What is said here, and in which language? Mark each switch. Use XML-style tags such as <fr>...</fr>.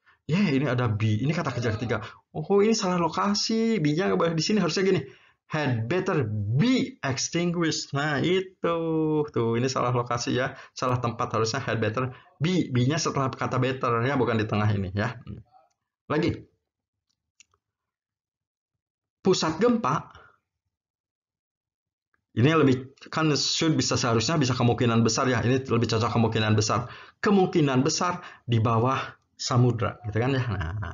<id>Ini ada B, ini kata kerja ketiga. Oh, ini salah lokasi, B-nya di sini harusnya gini.</id> <en>Had better be extinguished.</en> <id>Nah, itu. Tuh, ini salah lokasi ya. Salah tempat, harusnya had better be. B-nya setelah kata better ya, bukan di tengah ini ya. Lagi. Pusat gempa. Ini lebih, kan should bisa seharusnya bisa kemungkinan besar ya. Ini lebih cocok kemungkinan besar. Kemungkinan besar di bawah samudra, gitu kan ya.</id>